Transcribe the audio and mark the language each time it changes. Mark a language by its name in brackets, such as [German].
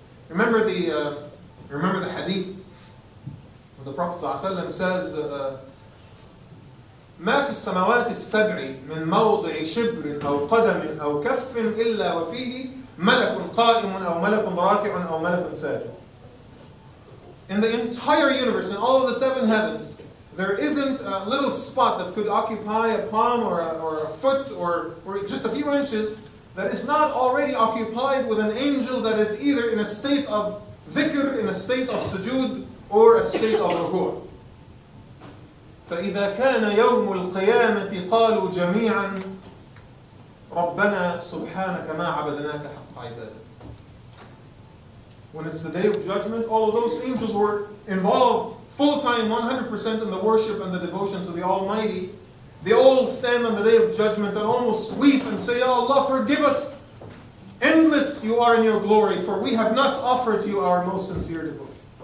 [English] Remember the hadith where the Prophet ﷺ says, [Arabic] ما في السماوات السبع من موضع شبر أو قدم أو كف إلا وفيه ملك قائم أو ملك راكع أو ملك ساجد. [English] In the entire universe, in all of the seven heavens, there isn't a little spot that could occupy a palm or a foot or just a few inches that is not already occupied with an angel that is either in a state of dhikr, in a state of sujood, or a state of ruku'. [Arabic] فإذا كان يوم القيامة قالوا جميعا ربنا سبحانك ما عبدناك حق عبادك. [English] When it's the day of judgment, all of those angels were involved full-time, 100% in the worship and the devotion to the Almighty. They all stand on the day of judgment and almost weep and say, Ya Allah, forgive us. Endless you are in your glory, for we have not offered you our most sincere devotion.